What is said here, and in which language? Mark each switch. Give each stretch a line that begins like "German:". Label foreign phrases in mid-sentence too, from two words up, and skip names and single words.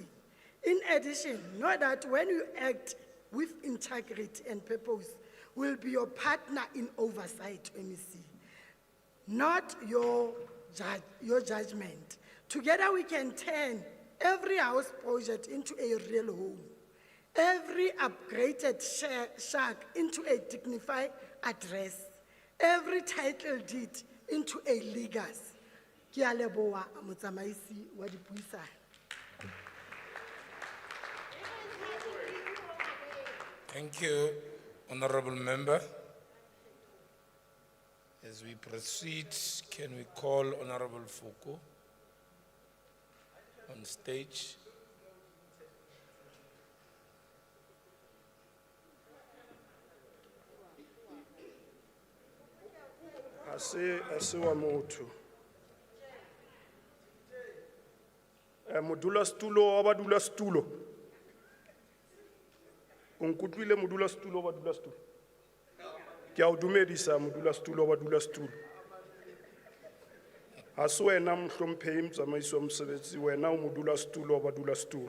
English: In addition, know that when you act with integrity and purpose, will be your partner in oversight, MEC, not your judgment. Together we can turn every house project into a real home, every upgraded shack into a dignified address, every title deed into a legacy.
Southern Sotho: Ke a leboha motsamaisi wa dipuisano.
English: Thank you, Honorable Member. As we proceed, can we call Honorable Foucault on stage?
Southern Sotho: Ase wa motho. Modula stulo wa badula stulo. Unkutlwile modula stulo wa badula stulo. Ke a o dumedisa modula stulo wa badula stulo. Ha se wena mhlomphehi motsamaiso wa mosebetsi, wena o modula stulo wa badula stulo.